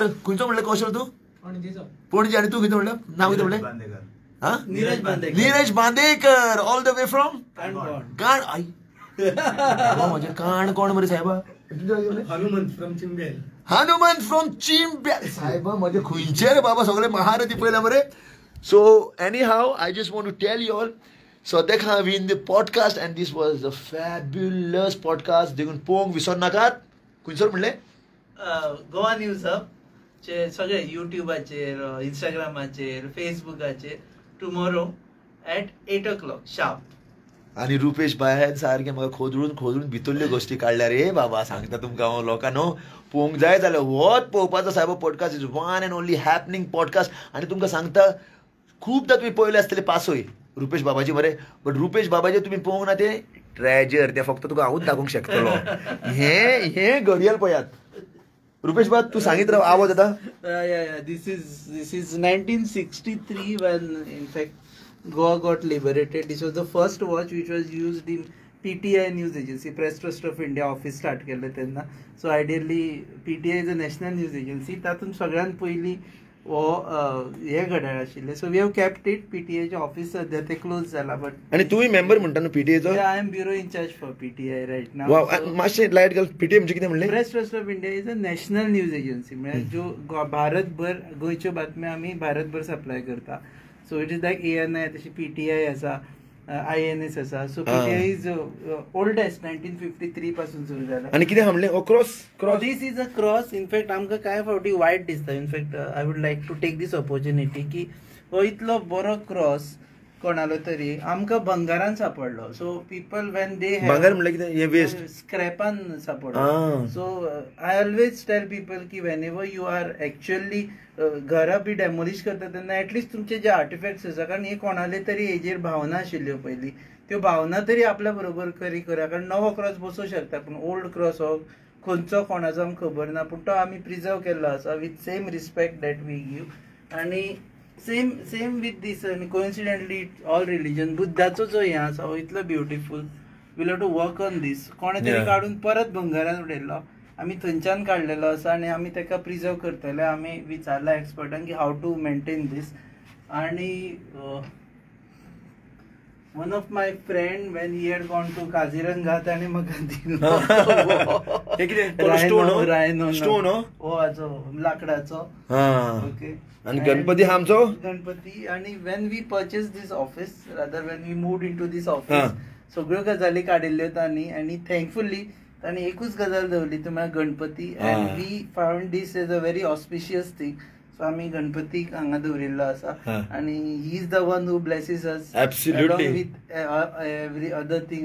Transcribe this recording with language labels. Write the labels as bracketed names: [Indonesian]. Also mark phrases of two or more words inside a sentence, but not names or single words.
[Konkani] खंयचो म्हणलें कौशल तूं पणजी आणि तू कितें म्हणलें नांव कितें म्हणलें नीरज बांदेकर [English] all the way from [Konkani] काण आई म्हजें काण कोण मरे साहेबा हनुमंत फ्रॉम चिंब्याल साहेबा म्हजे खंयचे रे बाबा सगळे महारथी पळयला मरे. [English] So anyhow, I just want to tell you all. So they have in the podcast, and this was a fabulous podcast. [Konkani] देखून पोंग विसर नाकात. खंयसर म्हणले गोवा न्यूज हब चे सगळे युट्यूबाचेर इंस्टाग्रामाचेर फेसबुकाचेर [English] tomorrow at 8 o'clock sharp. [Konkani] आणि रुपेश बाय सारखे म्हाका खोदळून भितरल्यो गोश्टी काडल्या रे बाबा. सांगता तुमकां हांव लोकांनो पोवंक जाय जाल्यार होच पळोवपाचो साहेब [English] podcast is one and only happening podcast. [Konkani] आणि तुमकां सांगता खूबदां तुमी पळयले आसतले पासोय रुपेश बाबाजी मरे बट रुपेश बाबाजी तुमी पळोवंक ना ते ट्रेजर ते फक्त तुका हांवूच दाखोवंक शकतलो. हे घडयाळ पळयात रुपेश बाब तू सांगीत राव आवाज येता. [English] This is 1963 when in fact Goa got liberated. This was the first watch which was used in PTI news agency, Press Trust of India office start [Konkani] केले तेन्ना. [English] So ideally PTI is a national news agency. [Konkani] तातूंत सगळ्यात पयली वो हे घड्याळ आशिल्ले. [English] so we have kept it. [Konkani] PTI चे ऑफिस सध्या ते क्लोज जाला बट आणि तूय मेंबर म्हणटा न्हू PTI चो. [English] I am bureau in charge for PTI right now. [Konkani] वाव मातशें लायट घाल. PTI म्हणजे कितें म्हणलें [English] Press Trust of India is a national news agency. [Konkani] म्हणजे जो भारतभर गोंयच्यो बातम्यो आमी भारतभर सप्लाय करता. [English] so it is like ANI [Konkani] तशी PTI आसा INS आसा. [English] so PTI is oldest 1953 [Konkani] पासून सुरू जाला. आणि कितें म्हणलें क्रॉस [English] this is a cross. [Konkani] इनफॅक्ट आमकां काय फावटी वायट दिसता. [English] in fact I would like to take this opportunity [Konkani] की हो इतलो बरो क्रॉस कोणालो तरी आमकां भंगारान सापडलो. [English] so people when they [Konkani] भंगार म्हणल्यार कितें हे वेस्ट स्क्रॅपान सापडलो. [English] so I always tell people [Konkani] की [English] whenever you are actually [Konkani] घरां बी डेमोलिश करता तेन्ना एटलिस्ट तुमचे जे आर्टिफॅक्ट्स आसा कारण हे कोणाले तरी हेजेर भावना आशिल्ल्यो पयलीं त्यो भावना तरी आपल्या बरोबर करी करा. कारण नवो क्रॉस बसोवं शकता पूण ओल्ड क्रॉस हो खंयचो कोणाचो आमकां खबर ना पूण तो आमी प्रिजर्व केल्लो आसा [English] with same respect that we give. [Konkani] आनी [English] same with this [Konkani] आनी कोइन्सिडेंटली [English] all religion [Konkani] बुद्धाचो जो हे आसा हो इतलो ब्युटिफूल. [English] we'll have to work on this. [Konkani] कोणे तरी काडून परत भंगारान उडयल्लो आमी थंयच्यान काडलेलो आसा आनी आमी ताका प्रिजर्व करतले. आमी विचारला एक्सपर्टांक की [English] how to maintain this. आनी one of my friend when he had gone to Kaziranga [Konkani] ताणे म्हाका दिलो स्टोन लाकडाचो. ओके. आणि गणपती आमचो गणपती. आणि [English] when we purchased this office [Konkani] rather when we moved into this office सगळ्यो गजाली काडिल्ल्यो तांणी आणि थँकफुली तांणी एकूच गजाल दवरली ती म्हळ्यार गणपती. [English] and we found this as a very auspicious thing. सो [Konkani] आमी गणपतीक हांगा दवरिल्लो आसा आनी [English] he is the one who blesses us एब्सोल्युटली with every other thing.